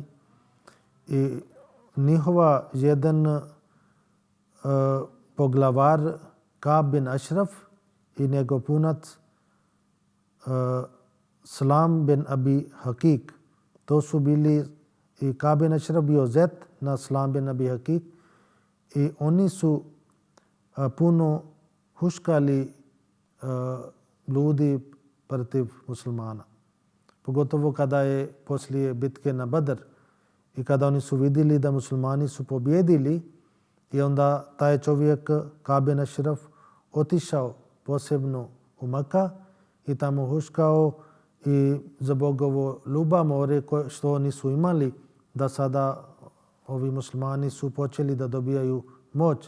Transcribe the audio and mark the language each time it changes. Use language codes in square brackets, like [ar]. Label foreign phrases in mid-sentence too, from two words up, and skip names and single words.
[bs] I njihova jedan poglavar Ka'b bin Ashraf i njegov punac Salam bin Abi Hakik. To su bili i Ka'b bin Ashraf bio zet na Salam bin Abi Hakik i oni su puno huškali ljudi protiv muslimana. Pogotovo kada je poslije bitke na Badr i kada oni su vidjeli da muslimani su pobjedili i onda taj čovjek Ka'b bin Ashraf otišao posebno u Mekka i tamo huškao i zbog ovo ljubomore što oni su imali da sada ovi muslimani su počeli da dobijaju moć.